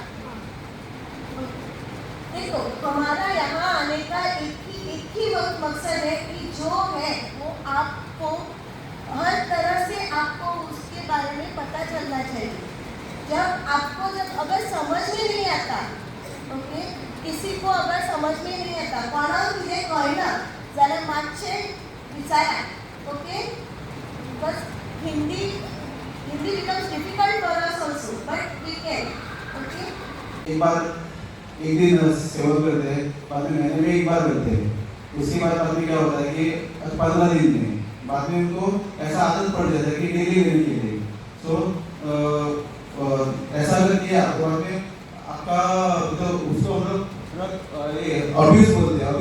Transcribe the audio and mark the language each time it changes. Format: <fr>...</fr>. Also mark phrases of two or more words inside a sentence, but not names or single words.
<hi>देखो हमारा यहाँ आने का एक ही मकसद है कि जो है वो आपको हर तरह से आपको उसके बारे में पता चलना चाहिए। जब अगर समझ में नहीं आता, ओके, किसी को अगर समझ में नहीं आता</hi> <kok>कोणाक कितें कळना जाल्यार मातशें विचारा,</kok> <hi>ओके। बस हिंदी</hi> <en>becomes difficult for us also, but we can, okay.</en> <hi>एक दिन सेवा करते हैं, बाद में महीने में एक बार करते हैं। उसके बाद में क्या होता है कि 15 दिन में बाद में उनको ऐसा आदत पड़ जाता है कि डेली लेने के लिए। तो ऐसा अगर किया तो आपका तो उसको मतलब ये अब्यूज बोलते हैं।</hi>